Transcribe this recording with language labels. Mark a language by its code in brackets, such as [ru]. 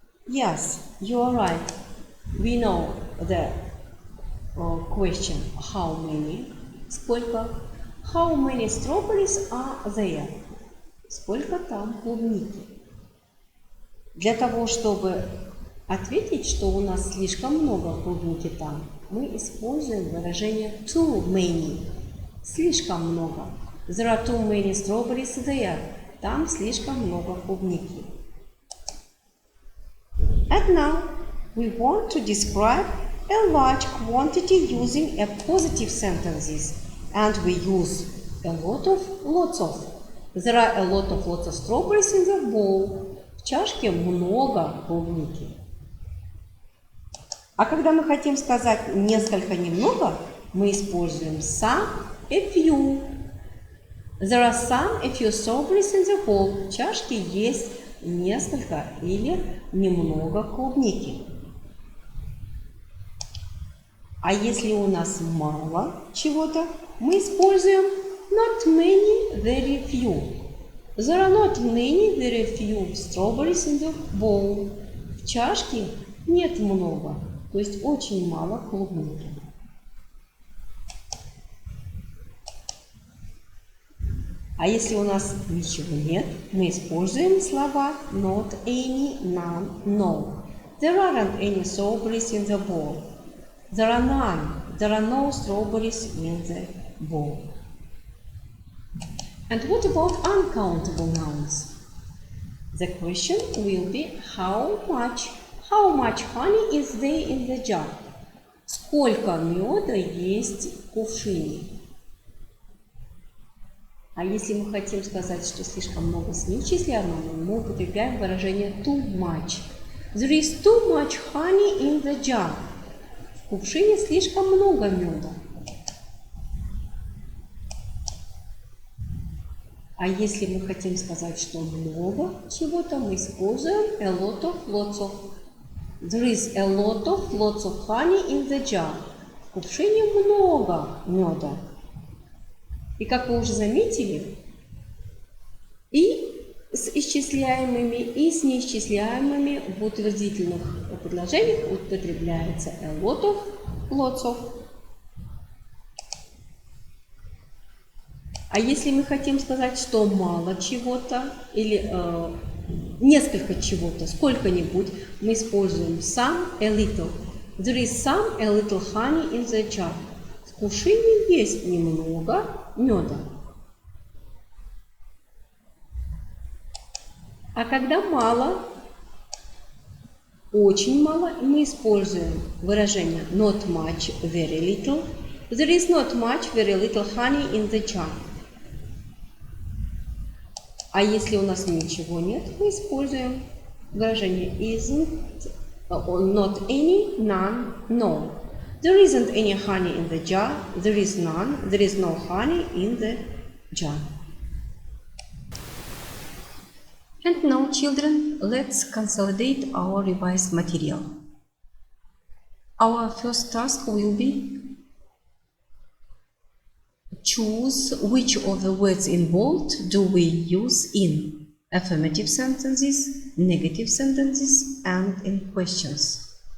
[en] Yes, you are right. we know the question how many, сколько, how many strawberries are there, [ru] сколько там клубники. Для того, чтобы ответить, что у нас слишком много клубники там, мы используем выражение too many, слишком много. [en] There are too many strawberries there, [ru] там слишком много клубники. [en] And now we want to describe a large quantity using a positive sentences, and we use a lot of, lots of. There are a lot of, lots of strawberries in the bowl. [ru] В чашке много клубники. А когда мы хотим сказать несколько, немного, мы используем some, a few. [en] There are some, a few strawberries in the bowl. [ru] В чашке есть несколько или немного клубники. А если у нас мало чего-то, мы используем not many, very few. [en] There are not many, very few strawberries in the bowl. [ru] В чашке нет много, то есть очень мало клубники. А если у нас ничего нет, мы используем слова not any, none, no. [en] There aren't any strawberries in the bowl. There are none. There are no strawberries in the bowl. And what about uncountable nouns? The question will be how much honey is there in the jar? [ru] Сколько меда есть в кувшине? А если мы хотим сказать, что слишком много с нечисленным, мы употребляем выражение too much. [en] There is too much honey in the jar. [ru] В кувшине слишком много меда. А если мы хотим сказать, что много чего-то, мы используем a lot of, lots of. [en] There is a lot of, lots of honey in the jar. [ru] В кувшине много меда. И как вы уже заметили, и с исчисляемыми, и с неисчисляемыми в утвердительных предложениях употребляется a lot of, lots of. А если мы хотим сказать, что мало чего-то или несколько чего-то, сколько-нибудь, мы используем some, a little. [en] There is some, a little honey in the jar. [ru] В кувшине есть немного меда. А когда мало, очень мало, мы используем выражение not much, very little. [en] There is not much, very little honey in the jar. [ru] А если у нас ничего нет, мы используем выражение isn't, not any, none, no. [en] There isn't any honey in the jar. There is none. There is no honey in the jar. And now, children, let's consolidate our revised material. Our first task will be choose which of the words in bold do we use in affirmative sentences, negative sentences, and in questions.